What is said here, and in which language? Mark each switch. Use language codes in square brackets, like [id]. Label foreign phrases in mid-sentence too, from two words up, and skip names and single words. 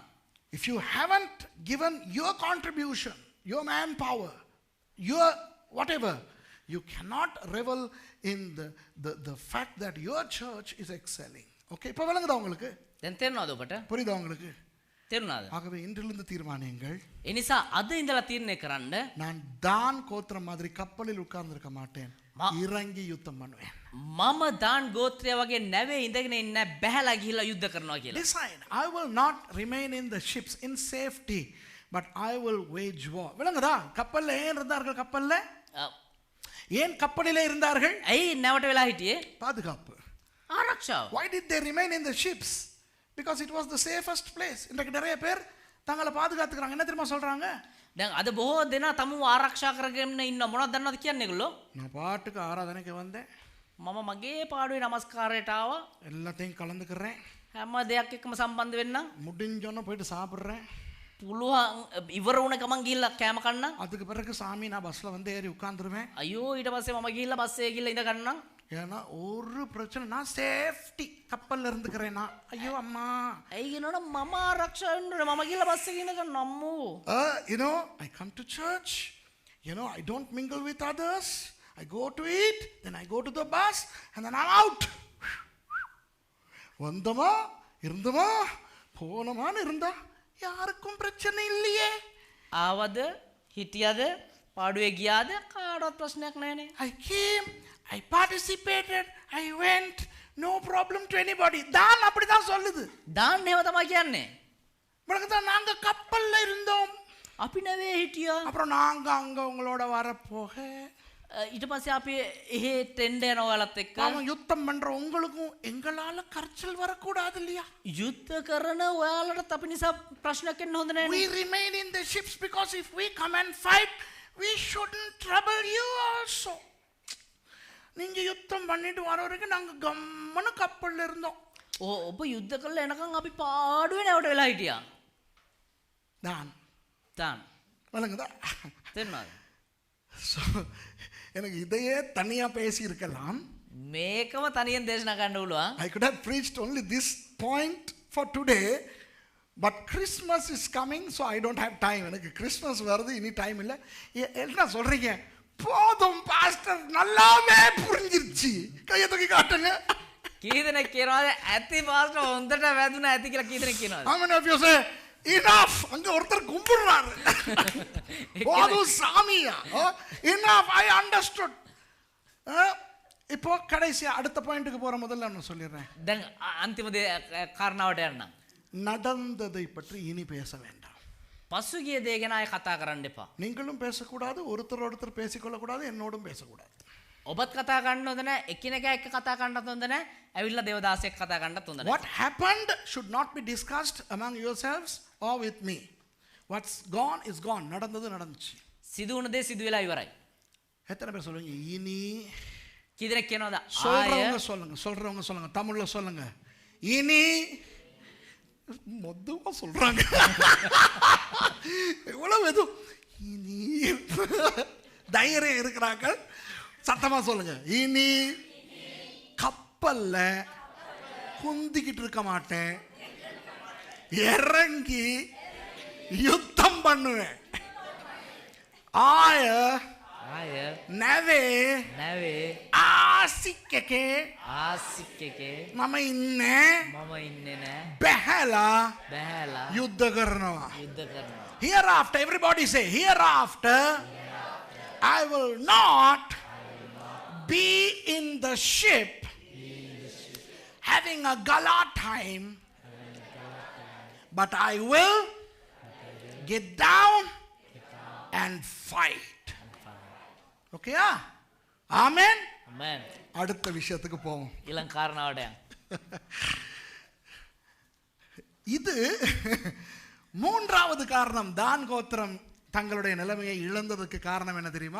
[en] if you haven't given your contribution, your manpower, your whatever, you cannot revel in the fact that your church is excelling. [ta] Okay, இப்போ விளங்குதா உங்களுக்கு? [si] දැන් තේරෙනවද ඔබට? [ta] புரியுதா உங்களுக்கு? [si] තේරුණාද? [ta] ஆகவே இன்றிலிருந்து தீர்மானியுங்கள். [si] ඒ නිසා අද ඉඳලා තීරණය කරන්න [ta] நான் தான் கோத்திரம் மாதிரி கப்பலில் உட்கார்ந்திருக்க மாட்டேன், இறங்கி யுத்தம் பண்ணுவேன். [si] මම දාන් ගෝත්‍රය වගේ නැවේ ඉඳගෙන ඉන්න බැහැලා ගිහිල්ලා යුද්ධ කරනවා කියලා. [en] Decide, I will not remain in the ships in safety, but I will wage war. [ta] விளங்குதா? கப்பல்ல ஏன் இருந்தார்கள்? கப்பல்ல ஏன் கப்பலிலே இருந்தார்கள்? [si] ඇයි නැවට වෙලා හිටියේ? [ta] பாதுகாப்பு. [si] ආරක්ෂාව. [en] Why did they remain in the ships? Because it was the safest place. [ta] இன்றைக்கு நிறைய பேர் தங்களை பாதுகாத்துக்கிறாங்க. என்ன தெரியுமா சொல்றாங்க? [si] දැන් අද බොහෝ දෙනා තමුව ආරක්ෂා කරගෙන ඉන්න මොනවද දන්නවද කියන්නේ ඒගොල්ලෝ? [ta] நான் பாட்டுக்கு ஆராதனைக்கு வந்தேன், [si] මම මගේ පාඩුවේ නමස්කාරයට ආවා. [ta] எல்லாத்தையும் கலந்துக்கிறேன், [si] හැම දෙයක් එක්කම සම්බන්ධ වෙන්නම්. [ta] முடிஞ்சோன்னு போயிட்டு சாப்பிட்றேன், [si] පුළුවන් ඉවර වුණ ගමන් ගිහිල්ලා කෑම කන්නම්. [ta] அதுக்கு பிறகு சாமி நான் பஸ்ல வந்து ஏறி உட்கார்ந்துருவேன். [si] අයියෝ ඊට පස්සේ මම ගිහිල්ලා බස් එකේ ගිහිල්ලා ඉඳ ගන්නම්. [ta] ஏன்னா ஒரு பிரச்சனை, நான் சேஃப்டி கப்பல்ல இருந்துக்கிறேன்னா. ஐயோ அம்மா, [si] ඇයි කියනවනම් මම ආරක්ෂා වෙන්න ඕනේ. මම ගිහිල්ලා බස් එකේ ඉඳ ගන්නම් අම්මෝ. [en] you know, I come to church, you know, I don't mingle with others, I go to eat, then I go to the bus, and then I'm out. [ta] வந்தமா இருந்தமா போனமான்னு இருந்தா யாருக்கும் பிரச்சனை இல்லையே. [si] ආවද හිටියද පාඩුවේ ගියාද කාටවත් ප්‍රශ්නයක් නැහැනේ. [en] I came, I participated, I went, no problem to anybody. [ta] தான் அப்படிதான் சொல்லுது. [si] දාන්න ඒව තමයි කියන්නේ. [ta] தான் நாங்க கப்பல்ல இருந்தோம், [si] අපි නැවේ හිටියා. [ta] அப்புறம் நாங்க அங்க உங்களோட வரப்போக [si] ඊට පස්සේ අපි එහෙ ටෙන්ඩ යනවා ඔයාලත් එක්ක. [ta] அவன் யுத்தம் பண்ற உங்களுக்கும் எங்களால கரைச்சல் வரக்கூடாது இல்லையா? [si] යුද්ධ කරන ඔයාලටත් අපි නිසා ප්‍රශ්නයක් එන්න හොඳ නැහැ. [en] We remain in the ships because if we come and fight, we shouldn't trouble you also. [ta] நீங்க யுத்தம் பண்ணிட்டு வர வரைக்கும் நாங்க கம்மனு கப்பல்ல இருந்தோம். [si] ඔබ යුද්ධ කරලා එනකන් අපි පාඩුවේ නැවට වෙලා හිටියා. [ta] தான் [si] දාන්න. [ta] வணங்குதா? [si] තේරුණාද? [ta] So, எனக்கு இதையே தனியா பேசி இருக்கலாம். [si] මේකම තනියෙන් දේශනා කරන්න පුළුවන්. [en] I could have preached only this point for today, but Christmas is coming, so I don't have time. [ta] எனக்கு கிறிஸ்மஸ் வருது, இனி டைம் இல்லை. என்ன சொல்றீங்க? போதும் பாஸ்டர், நல்லாவே புரிஞ்சிருச்சு. கையை தூக்கி காட்டுங்க. [si] කී දෙනෙක් කියනවාද ඇති පාස්ටර් හොඳට වැදුනා ඇති කියලා කී දෙනෙක් කියනවාද? [en] How many of you say enough? [ta] அங்க ஒருத்தர் கும்பிடுறாரு. போதும் சாமியா. [en] Enough, I understood. [ta] இப்போ கடைசியா அடுத்த பாயிண்ட்டுக்கு போற முதல்ல நான் சொல்லிடுறேன். [si] දැන් අන්තිම කාරණාවට යන්න. [ta] நடந்ததை பற்றி இனி பேச வேண்டாம். [si] පසුගිය දේ ගැන අය කතා කරන්න එපා. [ta] நீங்களும் பேசக்கூடாது, ஒருத்தர் பேசிக்கொள்ளக்கூடாது, என்னோடும் பேசக்கூடாது. [si] ඔබත් කතා කරන්න හොඳ නැහැ, එකිනෙකා එක්ක කතා කරන්නත් හොඳ නැහැ, ඇවිල්ලා දේවදාසෙක් කතා කරන්නත් හොඳ නැහැ. [en] What happened should not be discussed among yourselves or with me. What's gone is gone. [ta] நடந்தது நடந்துச்சு. [si] සිදු වුණ දේ සිදු වෙලා ඉවරයි. [ta] எத்தனை பேர் சொல்லுவீங்க இனி [si] කීදෙනෙක් කියනවද ආය [ta] சொல்றவங்க சொல்லுங்க, சொல்றவங்க சொல்லுங்க, தமிழ்ல சொல்லுங்க. இனி மொத்தமா சொல்றாங்க. எவ்வளவு எது இனி தைரியம் இருக்கிறாங்க, சத்தமா சொல்லுங்க. இனி கப்பல்ல குந்திக்கிட்டு இருக்க மாட்டேன், இறங்கி யுத்தம் பண்ணுவேன். [si] ஆய නැවේ ආසික්කකේ මම ඉන්නේ බැහැලා යුද්ධ කරනවා. [en] Hereafter, everybody say, hereafter I will not be in the ship having a gala time, but I will get down and fight. [ta] ஓகேயா? ஆமென். ஆமென். அடுத்த விஷயத்துக்கு போவோம். இளங்காரனாவட இது மூன்றாவது காரணம். தான் கோத்திரம் தங்களுடைய நிலைமையை இழந்ததுக்கு காரணம் என்ன தெரியுமா?